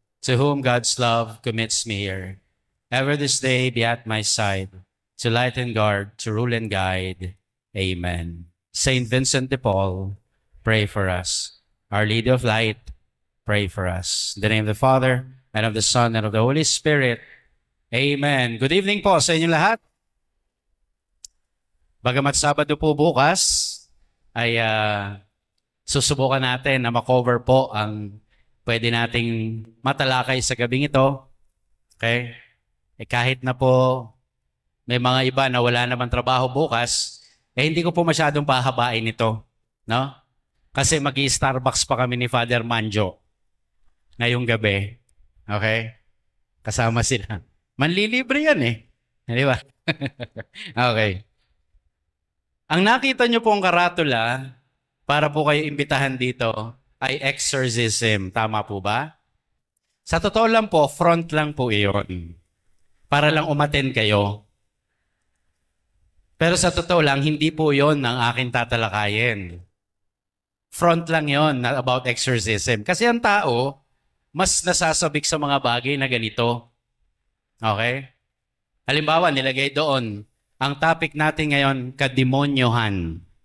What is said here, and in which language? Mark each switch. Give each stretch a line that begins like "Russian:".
English: to whom God's love commits me here. Ever this day be at my side, to light and guard, to rule and guide. Amen. Saint Vincent de Paul, pray for us. Our Lady of Light, pray for us. In the name of the Father, and of the Son, and of the Holy Spirit. Amen. Good evening
Filipino: po sa inyo lahat. Bagamat Sabado po bukas, ay susubukan natin na makover po ang pwede nating matalakay sa gabing ito. Okay? Kahit na po may mga iba na wala naman trabaho bukas, hindi ko po masyadong pahabain ito. No? Kasi mag-i-Starbucks pa kami ni Father Manjo ngayong gabi. Okay? Kasama sila. Manlilibre yan eh. Di ba? Okay. Ang nakita nyo pong karatula para po kayo imbitahan dito ay exorcism. Tama po ba? Sa totoo lang po, front lang po iyon. Para lang umaten kayo. Pero sa totoo lang, hindi po yon ang aking tatalakayin. Front lang yon about exorcism. Kasi ang tao, mas nasasabik sa mga bagay na ganito. Okay? Halimbawa, nilagay doon, ang topic natin ngayon, kademonyohan.